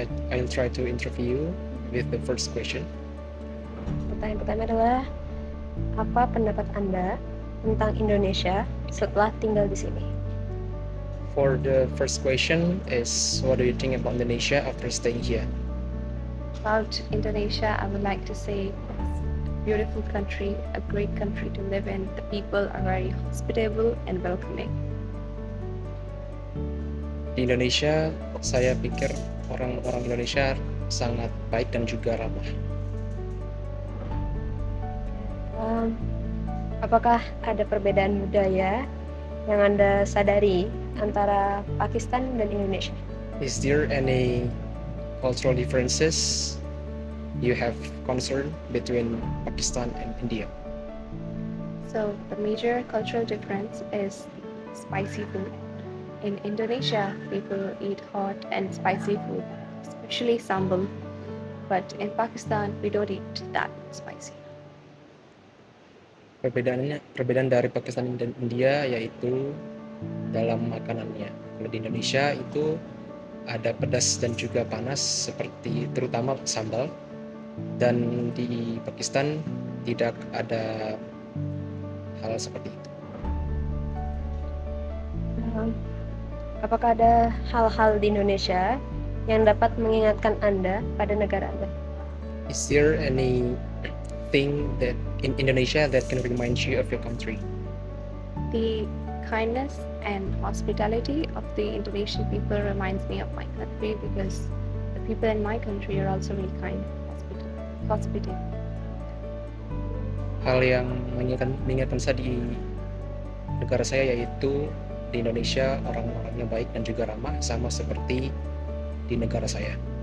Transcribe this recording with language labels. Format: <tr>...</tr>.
<en>I'll try to interview you with the first question.</en> <id>Pertanyaan pertama adalah, apa pendapat Anda tentang Indonesia setelah tinggal di sini?</id> <en>For the first question is, what do you think about Indonesia after staying here? About Indonesia, I would like to say it's a beautiful country, a great country to live in. The people are very hospitable and welcoming.</en> <id>Di Indonesia, saya pikir orang-orang Indonesia sangat baik dan juga ramah. Apakah ada perbedaan budaya yang Anda sadari antara Pakistan dan Indonesia?</id> <en>Is there any cultural differences you have concern between Pakistan and India? So the major cultural difference is spicy food. In Indonesia, people eat hot and spicy food, especially sambal. But in Pakistan, we don't eat that spicy.</en> <id>Perbedaan dari Pakistan dan India yaitu dalam makanannya. Kalau di Indonesia itu ada pedas dan juga panas, seperti terutama sambal, dan di Pakistan tidak ada hal seperti itu. Apakah ada hal-hal di Indonesia yang dapat mengingatkan Anda pada negara Anda?</id> <en>Is there anything that in Indonesia that can remind you of your country? The kindness and hospitality of the Indonesian people reminds me of my country, because the people in my country are also really kind and hospitable.</en> <id>Hal yang mengingatkan saya di negara saya yaitu di Indonesia orang-orangnya baik dan juga ramah, sama seperti di negara saya.</id>